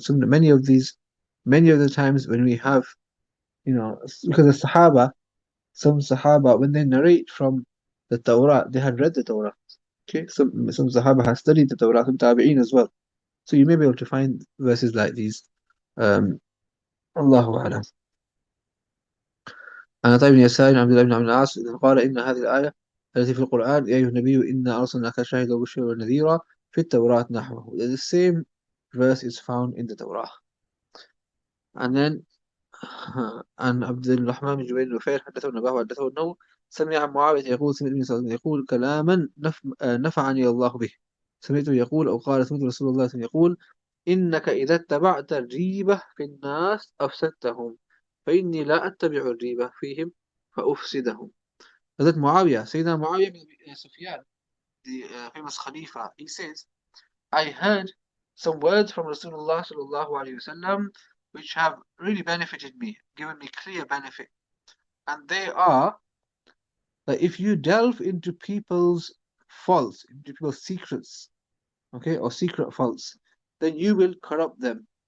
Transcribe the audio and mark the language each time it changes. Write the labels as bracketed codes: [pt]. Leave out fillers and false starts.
[en] So many of the times when we have, because the Sahaba, some Sahaba, when they narrate from the Torah, they had read the Torah. Okay, some Sahaba have studied the Torah, some Tabi'een as well. So you may be able to find verses like these. Allahu A'lam. [ar] عن عطاء بن يسار عن عبد الله بن عبد العاص قال إن هذه الآية التي في القرآن يا أيها النبي إنا أرسلناك شاهدا وبشيرا ونذيرا في التوراة نحوه. [en] The same verse is found in the Torah. And then [ar] عن عبد الرحمن بن جبير نفير حدثه النباه حدثه أنه سمع معاوية يقول سمعت النبي صلى الله عليه وسلم يقول كلاما نفعني الله به. سمعته يقول أو قال سمعت رسول الله صلى الله عليه وسلم يقول إنك إذا اتبعت الريبة في الناس أفسدتهم فإني لا أتبع الريبة فيهم فأفسدهم. [en] Hazrat Muawiyah, Sayyidina Muawiyah bin Sufyan, the famous Khalifa, he says, I heard some words from Rasulullah sallallahu alaihi wasallam which have really benefited me, given me clear benefit. And they are that if you delve into people's faults, into people's secrets, okay, or secret faults, then you will corrupt them.